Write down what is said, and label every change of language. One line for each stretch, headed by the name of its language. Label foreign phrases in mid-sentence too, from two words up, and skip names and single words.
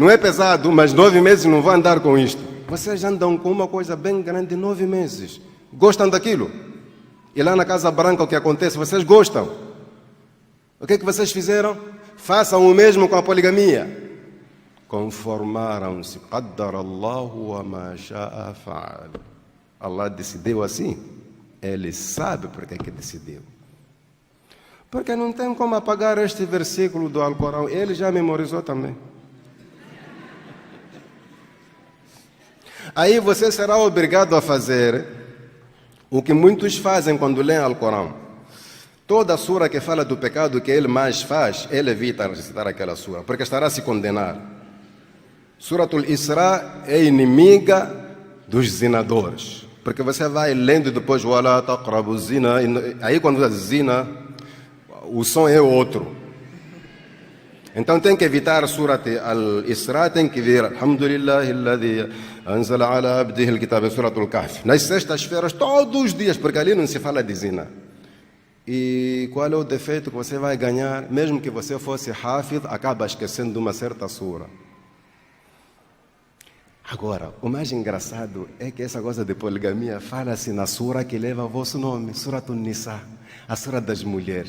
Portuguese: Não é pesado, mas 9 meses não vou andar com isto. Vocês andam com uma coisa bem grande 9 meses. Gostam daquilo? E lá na Casa Branca o que acontece? Vocês gostam? O que é que vocês fizeram? Façam o mesmo com a poligamia. Conformaram-se.
Arabic: قدر الله وما شاء فعل.
Portuguese: Allah decidiu assim. Ele sabe por que decidiu. Porque não tem como apagar este versículo do Alcorão. Ele já memorizou também. Aí você será obrigado a fazer o que muitos fazem quando leem o Alcorão. Toda sura que fala do pecado que ele mais faz, ele evita recitar aquela sura, porque estará a se condenar. Suratul Isra é inimiga dos zinadores, porque você vai lendo depois
Arabic: ولا تقربوا الزنا,
Portuguese: aí quando você zina, o som é outro. Então tem que evitar Surat Al-Isra, tem que ver
Arabic: الحمد لله الذي أنزل على عبده الكتاب,
Portuguese: Suratul Kahf. Nas sextas-feiras, todos os dias, porque ali não se fala de zina. E qual é o defeito que você vai ganhar? Mesmo que você fosse Hafid, acaba esquecendo de uma certa sura. Agora, o mais engraçado é que essa coisa de poligamia fala-se na sura que leva o vosso nome, Sura Nisa, a sura das mulheres.